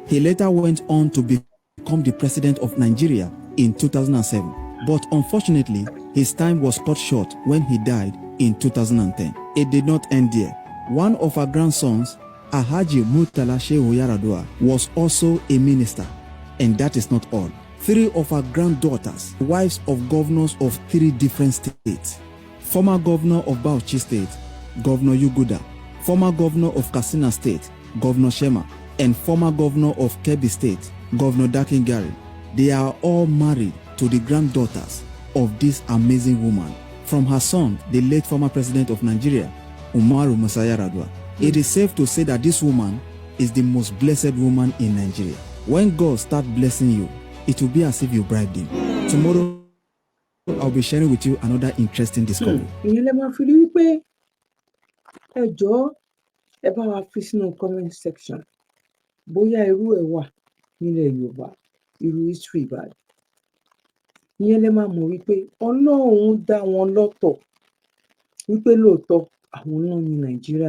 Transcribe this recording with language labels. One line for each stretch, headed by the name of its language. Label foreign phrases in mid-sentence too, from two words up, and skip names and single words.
English: He later went on to become the president of Nigeria in 2007, but unfortunately, his time was cut short when he died in 2010. It did not end there. One of her grandsons, Alhaji Murtala Shehu Yaradua, was also a minister, and that is not all. 3 of her granddaughters, wives of governors of 3 different states. Former governor of Bauchi State, Governor Yuguda, former governor of Katsina State, Governor Shema, and former governor of Kebbi State, Governor Dakingari. They are all married to the granddaughters of this amazing woman. From her son, the late former president of Nigeria, Umaru Musa Yaradua. It is safe to say that this woman is the most blessed woman in Nigeria. When God starts blessing you, it will be as if you bribed him. Tomorrow I'll be sharing with you another interesting discovery.
Yoruba: ìyẹn lẹ máa fi rí wípé ẹ jọ̀ọ́ ẹ bá wa fi sínú
English: comment section
Yoruba: bóyá irú ẹ̀ wà nílẹ̀ Yorùbá irú history báyìí. ìyẹn lẹ máa mọ̀ wípé Ọlọ́run dá wọn lọ́tọ̀ wípé lóòótọ́ àwọn náà ní Nàìjíríà.